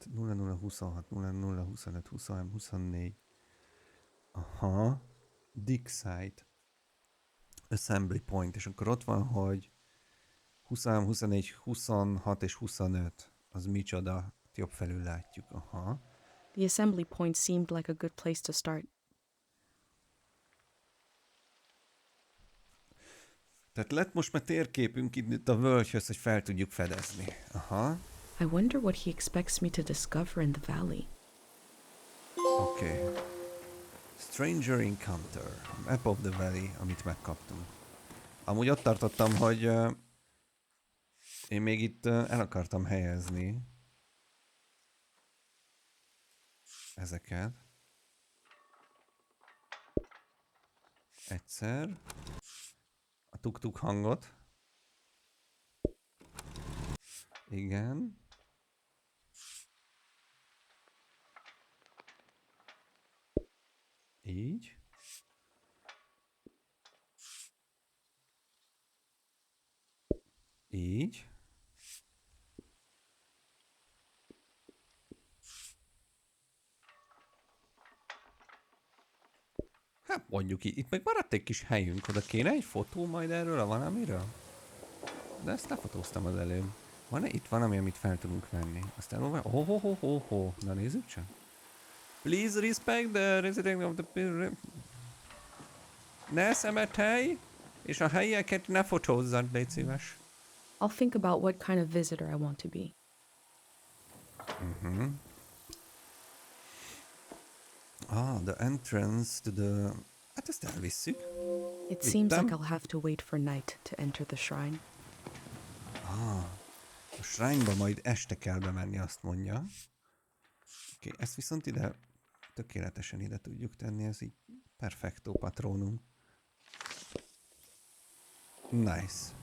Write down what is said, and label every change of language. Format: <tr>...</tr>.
<en>0026, 0025, 23, 24. Aha. Dig site. Assembly point.</en> <hu>És akkor ott van, hogy 23, 24, 26 és 25. Az micsoda? Jobb felül látjuk. Aha.</hu> <en>The assembly point seemed like a good place to start.</en> <hu>Tehát lett most már térképünk itt a völgyhöz, hogy fel tudjuk fedezni. Aha.</hu> <en>I wonder what he expects me to discover in the valley.</en> <hu>Oké. Stranger Encounter. Map of the Valley, amit megkaptunk. Amúgy ott tartottam, hogy én még itt el akartam helyezni ezeket. Egyszer. A tuk-tuk hangot. Igen. Így. Így. Hát mondjuk itt meg maradt egy kis helyünk, oda kéne egy fotó majd erről a valamiről? De ezt lefotóztam az előbb. Van-e itt valami, amit fel tudunk venni? Azt elolvasom? Oh. Na nézzük csak.</hu> <en>Please respect the resident of the...</en> <hu>Ne szemethely, és a helyeket ne fotózzad, légy szíves.</hu> <en>I'll think about what kind of visitor I want to be. The entrance to the...</en> <hu>Hát ezt elvisszük.</hu> <en>It seems</en> <hu>Vittem.</hu> <en>like I'll have to wait for night to enter the shrine.</en> <hu>A shrine-ba majd este kell bemenni, azt mondja. Oké, ezt viszont ide tökéletesen ide tudjuk tenni, ez így perfecto patronum.</hu> <en>Nice.</en>